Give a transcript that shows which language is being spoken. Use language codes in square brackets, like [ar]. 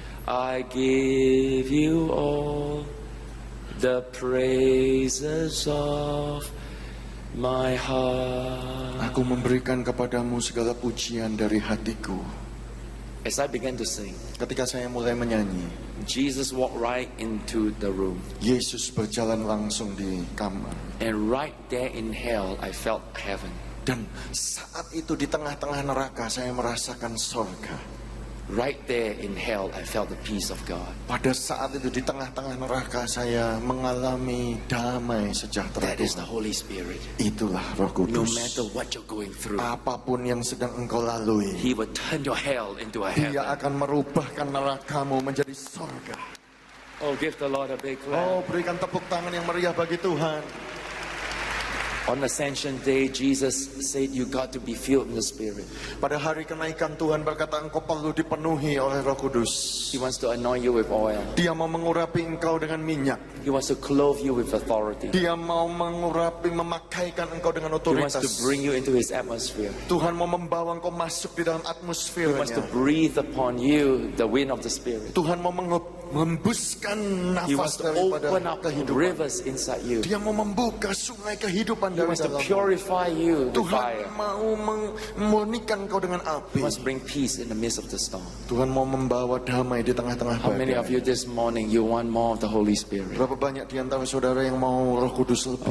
[en] I give you all the praises of my heart. [id] Aku memberikan kepadamu segala pujian dari hatiku. [en] As I began to sing, [id] Ketika saya mulai menyanyi, [en] Jesus walked right into the room. [id] Yesus berjalan langsung di kamar. [en] And right there in hell, I felt heaven. [id] Dan saat itu di tengah-tengah neraka saya merasakan sorga. [en] Right there in hell, I felt the peace of God. [id] Pada saat itu di tengah-tengah neraka saya mengalami damai sejahtera [en] That is the [id] Tuhan. [en] Holy Spirit. [id] Itulah Roh [en] No [id] Kudus. [en] matter what you're going through, [id] Apapun yang sedang engkau lalui, [en] He will turn your hell into a [id] Dia akan merubahkan nerakamu menjadi sorga. [en] Oh, give the Lord a big clap. [id] Oh, berikan tepuk tangan yang meriah bagi Tuhan. [en] On Ascension Day, Jesus said you got to be filled with the Spirit. [id] Pada hari kenaikan Tuhan berkata engkau perlu dipenuhi oleh Roh Kudus. [en] He wants to anoint you with oil. [id] Dia mau mengurapi engkau dengan minyak. [en] He wants to clothe you with authority. [id] Dia mau mengurapi, memakaikan engkau dengan [en] He wants to [id] otoritas. [en] bring you into His atmosphere. [id] Tuhan mau membawa engkau masuk di dalam [en] He wants to [id] atmosfernya. [en] breathe upon you the wind of the Spirit. [id] Tuhan mau mengembuskan [en] He wants to [id] daripada [en] open up [id] kehidupan. [en] rivers inside you. [id] Dia mau membuka sungai kehidupan [en] He [id] dari [en] wants to [id] dalammu. [en] purify you with [id] Tuhan [en] fire. [id] mau memurnikan kau dengan [en] He [id] api. [en] wants to bring peace in the midst of the storm. [id] Tuhan mau membawa damai di tengah-tengah [en] How many of [id] badai. [en] you this morning you want more of the Holy Spirit? [id] Berapa banyak di antara saudara yang mau Roh Kudus lebih?